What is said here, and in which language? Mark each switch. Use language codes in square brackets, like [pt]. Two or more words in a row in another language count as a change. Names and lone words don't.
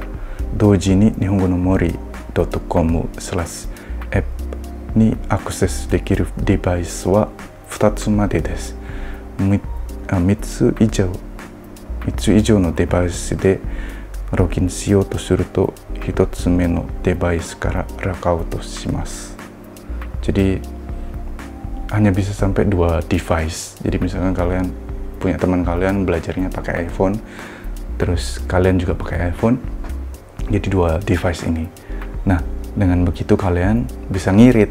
[ja] 同時に日本語の森.com/app にアクセスできるデバイスは2つまでです。3つ以上のデバイスでログインしようとすると1つ目のデバイスからログアウトします。 [id] Jadi hanya bisa sampai 2 device. Jadi misalkan kalian punya teman kalian belajarnya pakai iPhone, terus kalian juga pakai iPhone, jadi 2 device ini. Nah, dengan begitu kalian bisa ngirit.